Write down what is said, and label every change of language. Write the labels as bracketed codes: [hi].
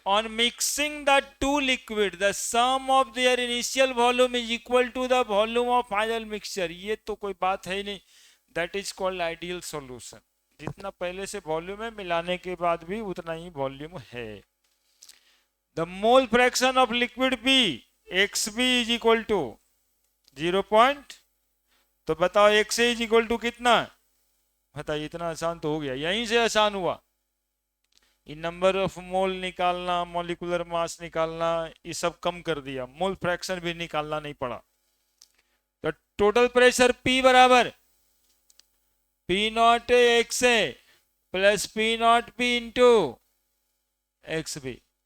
[en] On mixing the two liquid, the sum of their initial volume is equal to the volume of final mixture. [hi] ये तो कोई बात है ही नहीं, [en] that is called ideal solution। [hi] जितना पहले से वॉल्यूम है मिलाने के बाद भी उतना ही वॉल्यूम है। [en] The mole fraction of liquid B XB is equal to 0. [hi] तो बताओ [en] XA is equal to [hi] कितना? बताइए, इतना आसान तो हो गया, यहीं से आसान हुआ। ये नंबर ऑफ मोल निकालना, मॉलिक्यूलर मास निकालना, ये सब कम कर दिया, मोल फ्रैक्शन भी निकालना नहीं पड़ा। तो टोटल प्रेशर P बराबर P not x A plus P not P into x B.